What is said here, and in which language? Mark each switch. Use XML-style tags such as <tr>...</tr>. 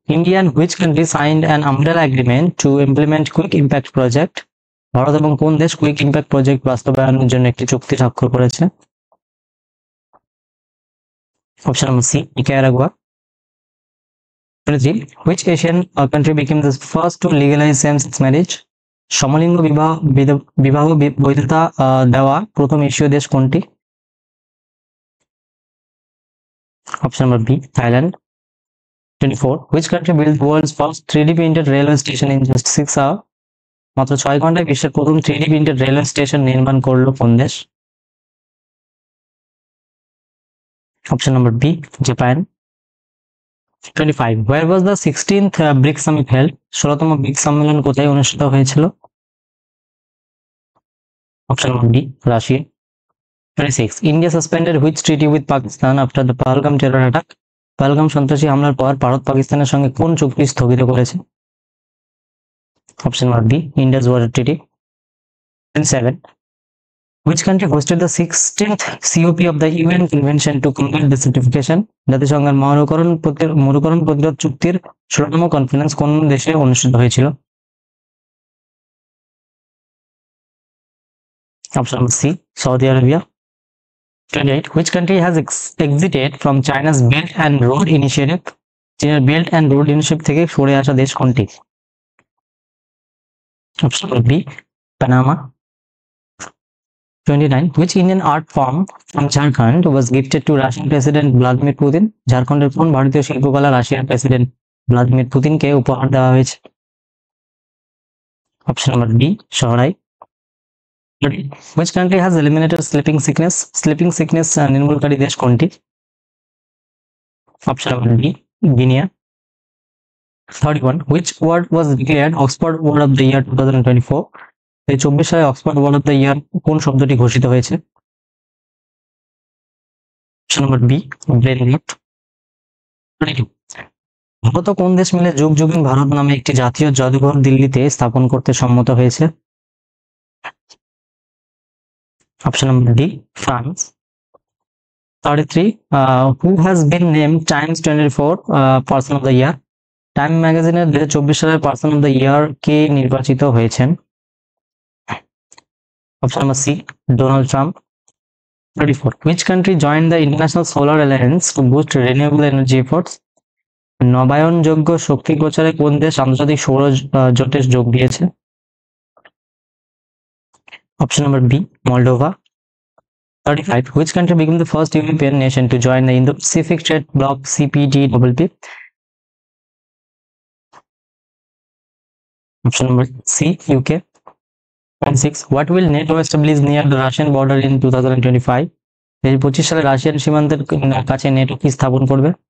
<en>India and which country signed an umbrella agreement to implement quick impact project?</en> <bn>Bharat এবং কোন দেশ quick impact project বাস্তবায়নের জন্য একটি চুক্তি স্বাক্ষর করেছে? Option number C Nicaragua. 23.</bn> <en>Which Asian country became the first to legalize same-sex marriage?</en> <bn>সমলিঙ্গ বিবাহ বৈধতা দেওয়া প্রথম এশীয় দেশ কোনটি? Option number B Thailand. 24.</bn> <en>Which country built the world's first 3D printed railway station in just 6 hours?</en> <bn>মাত্র 6 ঘন্টায় বিশ্বের প্রথম</bn> <en>3D printed railway station</en> <bn>নির্মাণ করলো কোন দেশ? Option number B Japan. 25.</bn> <en>Where was the 16th BRICS summit held?</en> <bn>16তম bricks সম্মেলন কোথায় অনুষ্ঠিত হয়েছিল? Option number D Russia. 26.</bn> <en>India suspended which treaty with Pakistan after the Pahalgam terror attack?</en> <bn>Pahalgam সন্ত্রাসী হামলার পর ভারত পাকিস্তানের সঙ্গে কোন চুক্তি স্থগিত করেছে? Option number B Indus water treaty. 27.</bn> <en>Which country hosted the 16th COP of the UN Convention to combat desertification?</en> <bn>জাতিসংঘের মরুকরণ প্রতিরোধ চুক্তির 16তম কনফারেন্স কোন দেশে অনুষ্ঠিত হয়েছিল? Option number C Saudi Arabia. 28.</bn> <en>Which country has exited from China's Belt and Road Initiative?</en> <bn>চীনের belt and road initiative থেকে সরে আসা দেশ কোনটি? Option number B Panama. 29.</bn> <en>Which Indian art form from Jharkhand was gifted to Russian President Vladimir Putin?</en> <bn>ঝাড়খণ্ডের কোন ভারতীয় শিল্পকলা রাশিয়ার প্রেসিডেন্ট ভ্লাদিমির পুতিনকে উপহার দেওয়া হয়েছে? Option number B শহরাই।</bn> <en>Which country has eliminated sleeping sickness?</en> <bn>Sleeping sickness নির্মূলকারী দেশ কোনটি? Option number B Guinea. 31.</bn> <en>Which word was declared Oxford Word of the Year 2024?</en> <bn>24 সালে Oxford word of the year কোন শব্দটি ঘোষিত হয়েছে? অপশন নাম্বার বি ব্রেন রট। 22. ভারত ও কোন দেশ মিলে যুগ যুগিন ভারত নামে একটি জাতীয় জাদুঘর দিল্লিতে স্থাপন করতে সম্মত হয়েছে? Option number de France. 33.</bn> <en>Who has been named Times 24 Person of the Year?</en> <bn>Time ম্যাগাজিনের 2024 সালের পার্সন অফ দ্য ইয়ার কে নির্বাচিত হয়েছেন? Option number C Donald Trump. 34.</bn> <en>Which country joined the International Solar Alliance to boost renewable energy efforts?</en> <bn>নবায়নযোগ্য শক্তি প্রচারে কোন দেশ আন্তর্জাতিক সৌর জোটে যোগ দিয়েছে? Option number B Moldova. 35.</bn> <en>Which country became the first European nation to join the Indo-Pacific Trade Bloc CPTPP? Option number C UK. 26. What will NATO establish near the Russian border in 2025?</en> <bn>2025 সালে Russian সীমান্তের কাছে NATO কি স্থাপন করবে?</bn>